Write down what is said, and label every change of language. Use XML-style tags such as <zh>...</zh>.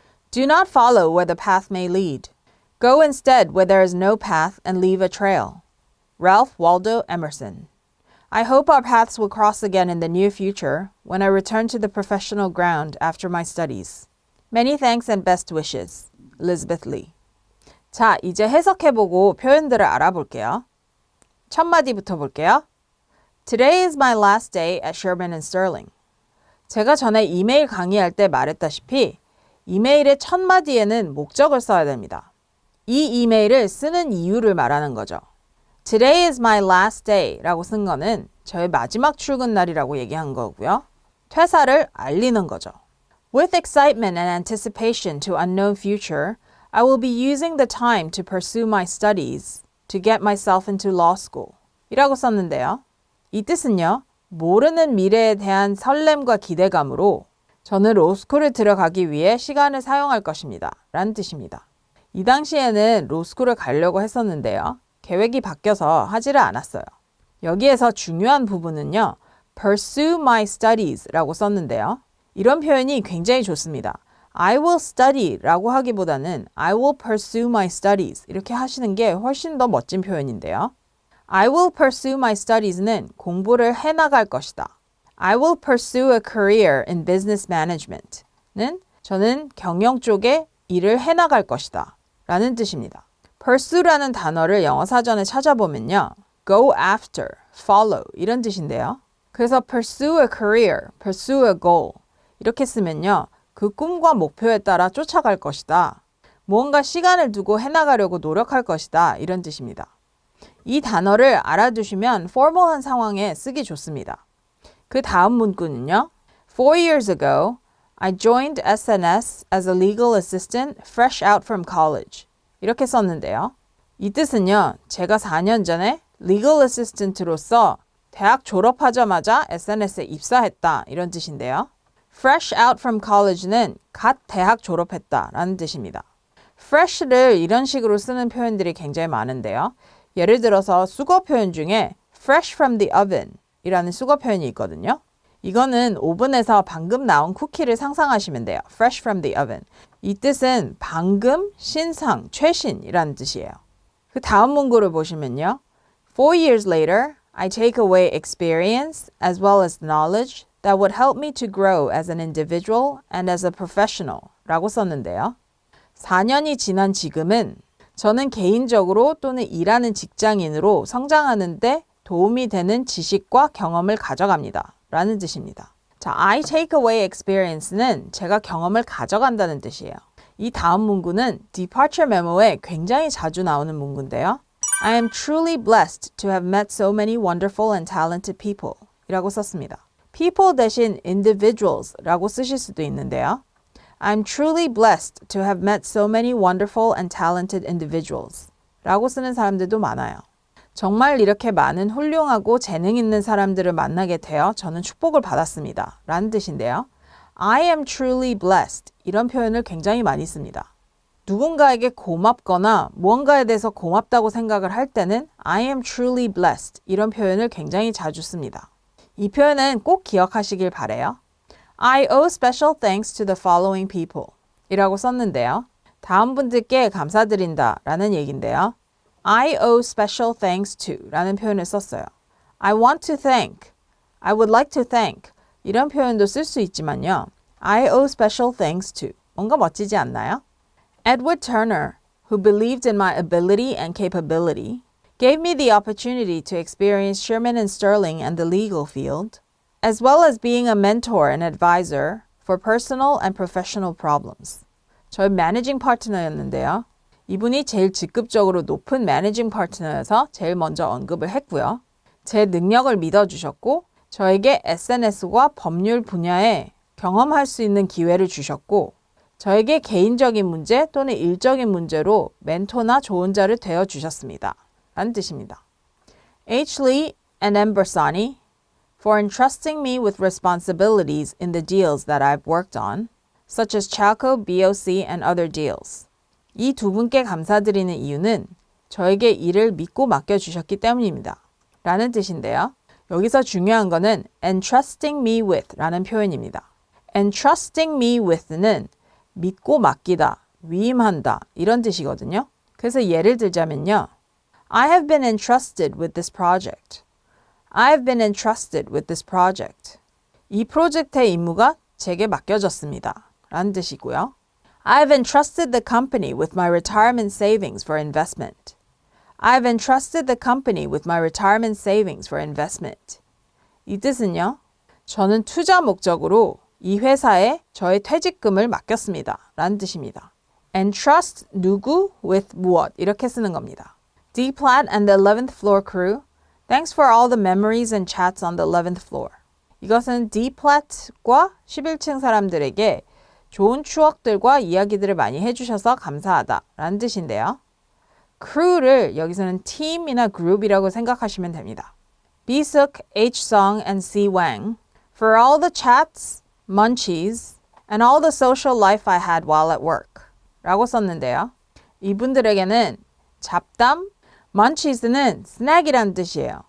<en>Do not follow where the path may lead. Go instead where there is no path and leave a trail. Ralph Waldo Emerson. I hope our paths will cross again in the near future when I return to the professional ground after my studies. Many thanks and best wishes. Elizabeth Lee.</en> <ko>자, 이제 해석해보고 표현들을 알아볼게요. 첫 마디부터 볼게요.</ko> <en>Today is my last day at Shearman & Sterling.</en> <ko>제가 전에 이메일 강의할 때 말했다시피 이메일의 첫 마디에는 목적을 써야 됩니다. 이 이메일을 쓰는 이유를 말하는 거죠.</ko> <en>Today is my last day</en> <ko>라고 쓴 거는 저의 마지막 출근 날이라고 얘기한 거고요. 퇴사를 알리는 거죠.</ko> <en>With excitement and anticipation to unknown future, I will be using the time to pursue my studies to get myself into law school</en> <ko>이라고 썼는데요. 이 뜻은요. 모르는 미래에 대한 설렘과 기대감으로 저는 로스쿨에 들어가기 위해 시간을 사용할 것입니다. 라는 뜻입니다. 이 당시에는 로스쿨을 가려고 했었는데요. 계획이 바뀌어서 하지를 않았어요. 여기에서 중요한 부분은요.</ko> <en>pursue my studies</en> <ko>라고 썼는데요. 이런 표현이 굉장히 좋습니다.</ko> <en>I will study</en> <ko>라고 하기보다는</ko> <en>I will pursue my studies</en> <ko>이렇게 하시는 게 훨씬 더 멋진 표현인데요.</ko> <en>I will pursue my studies는</en> <ko>공부를 해나갈 것이다.</ko> <en>I will pursue a career in business management는</en> <ko>저는 경영 쪽에 일을 해나갈 것이다 라는 뜻입니다. pursue라는 단어를 영어 사전에 찾아보면요.</ko> <en>go after, follow</en> <ko>이런 뜻인데요. 그래서</ko> <en>pursue a career, pursue a goal</en> <ko>이렇게 쓰면요. 그 꿈과 목표에 따라 쫓아갈 것이다. 무언가 시간을 두고 해나가려고 노력할 것이다. 이런 뜻입니다. 이 단어를 알아두시면 formal한 상황에 쓰기 좋습니다. 그 다음 문구는요.</ko> <en>4 years ago, I joined SNS as a legal assistant fresh out from college.</en> <ko>이렇게 썼는데요. 이 뜻은요. 제가 4년 전에 legal assistant로서 대학 졸업하자마자 SNS에 입사했다. 이런 뜻인데요.</ko> <en>fresh out from college</en> <ko>는 갓 대학 졸업했다 라는 뜻입니다. fresh를 이런 식으로 쓰는 표현들이 굉장히 많은데요. 예를 들어서 수거 표현 중에</ko> <en>fresh from the oven</en> <ko>이라는 수거 표현이 있거든요. 이거는 오븐에서 방금 나온 쿠키를 상상하시면 돼요.</ko> <en>fresh from the oven.</en> <ko>이 뜻은 방금, 신상, 최신이라는 뜻이에요. 그 다음 문구를 보시면요.</ko> <en>4 years later, I take away experience as well as knowledge that would help me to grow as an individual and as a professional</en> <ko>라고 썼는데요. 4년이 지난 지금은 저는 개인적으로 또는 일하는 직장인으로 성장하는 데 도움이 되는 지식과 경험을 가져갑니다. 라는 뜻입니다. 자,</ko> <en>I take away experience</en> <ko>는 제가 경험을 가져간다는 뜻이에요. 이 다음 문구는 departure memo에 굉장히 자주 나오는 문구인데요.</ko> <en>I am truly blessed to have met so many wonderful and talented people</en> <ko>이라고 썼습니다. people 대신 individuals 라고 쓰실 수도 있는데요.</ko> <en>I'm truly blessed to have met so many wonderful and talented individuals</en> <ko>라고 쓰는 사람들도 많아요. 정말 이렇게 많은 훌륭하고 재능 있는 사람들을 만나게 되어 저는 축복을 받았습니다. 라는 뜻인데요.</ko> <en>I am truly blessed</en> <ko>이런 표현을 굉장히 많이 씁니다. 누군가에게 고맙거나 무언가에 대해서 고맙다고 생각을 할 때는</ko> <en>I am truly blessed</en> <ko>이런 표현을 굉장히 자주 씁니다. 이 표현은 꼭 기억하시길 바래요.</ko> <en>I owe special thanks to the following people</en> <ko>이라고 썼는데요. 다음 분들께 감사드린다 라는 얘기인데요.</ko> <en>I owe special thanks to</en> <ko>라는 표현을 썼어요.</ko> <en>I want to thank, I would like to thank</en> <ko>이런 표현도 쓸 수 있지만요.</ko> <en>I owe special thanks to</en> <ko>뭔가 멋지지 않나요?</ko> <en>Edward Turner, who believed in my ability and capability, gave me the opportunity to experience Sherman and Sterling and the legal field, as well as being a mentor and advisor for personal and professional problems.</en> <ko>저의 매니징 파트너였는데요. 이분이 제일 직급적으로 높은 매니징 파트너여서 제일 먼저 언급을 했고요. 제 능력을 믿어주셨고 저에게 SNS와 법률 분야에 경험할 수 있는 기회를 주셨고 저에게 개인적인 문제 또는 일적인 문제로 멘토나 조언자를 되어주셨습니다. 라는 뜻입니다. H. Lee and M.</ko> <en>Bersani for entrusting me with responsibilities in the deals that I've worked on, such as Chalco, BOC, and other deals.</en> <ko>이 두 분께 감사드리는 이유는 저에게 일을 믿고 맡겨주셨기 때문입니다. 라는 뜻인데요. 여기서 중요한 거는</ko> <en>entrusting me with</en> <ko>라는 표현입니다.</ko> <en>entrusting me with</en> <ko>는 믿고 맡기다, 위임한다 이런 뜻이거든요. 그래서 예를 들자면요.</ko> <en>I have been entrusted with this project. I have been entrusted with this project.</en> <ko>이 프로젝트의 임무가 제게 맡겨졌습니다. 라는 뜻이고요.</ko> <en>I have entrusted the company with my retirement savings for investment. I have entrusted the company with my retirement savings for investment.</en> <ko>이 뜻은요. 저는 투자 목적으로 이 회사에 저의 퇴직금을 맡겼습니다. 라는 뜻입니다. entrust 누구 with 무엇 이렇게 쓰는 겁니다.</ko> <en>D. Platt and the 11th floor crew, thanks for all the memories and chats on the 11th floor.</en> <ko>이것은 D. Platt과 11층 사람들에게 좋은 추억들과 이야기들을 많이 해주셔서 감사하다 라는 뜻인데요. crew를 여기서는 team이나 group이라고 생각하시면 됩니다.</ko> <en>B-Suk, H-Sung, and C-Wang for all the chats, munchies, and all the social life I had while at work</en> <ko>라고 썼는데요. 이분들에게는 잡담, munchies는 snack이라는 뜻이에요.</ko>